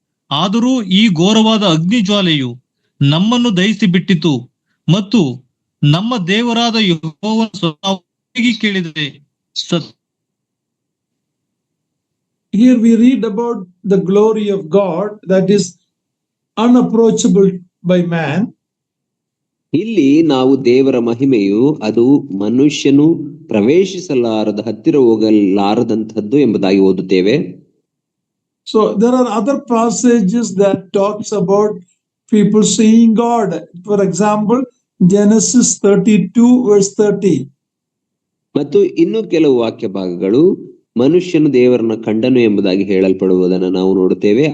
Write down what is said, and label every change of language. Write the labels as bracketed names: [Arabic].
[Kannada] ಆದರೂ ಈ ಘೋರವಾದ ಅಗ್ನಿ ಜ್ವಾಲೆಯು ನಮ್ಮನ್ನು ದಹಿಸಿ ಬಿಟ್ಟಿತು ಮತ್ತು ನಮ್ಮ ದೇವರಾದ ಯೆಹೋವನ ಸ್ವರವಾಗಿ ಕೇಳಿದರೆ [English] Here we read about the glory of God that is unapproachable by man. [Kannada] ಇಲ್ಲಿ ನಾವು ದೇವರ ಮಹಿಮೆಯು ಅದು ಮನುಷ್ಯನು ಪ್ರವೇಶಿಸಲಾರದ, ಹತ್ತಿರ ಹೋಗಲಾರದಂತಹದ್ದು ಎಂಬುದಾಗಿ ಓದುತ್ತೇವೆ. [English] So there are other passages that talks about people seeing God. For example, Genesis 32 verse 30. [Kannada] ಮತ್ತು ಇನ್ನು ಕೆಲವು ವಾಕ್ಯ ಭಾಗಗಳು ಮನುಷ್ಯನು ದೇವರನ್ನ ಕಂಡನು ಎಂಬುದಾಗಿ ಹೇಳಲ್ಪಡುವುದನ್ನು ನಾವು ನೋಡುತ್ತೇವೆ.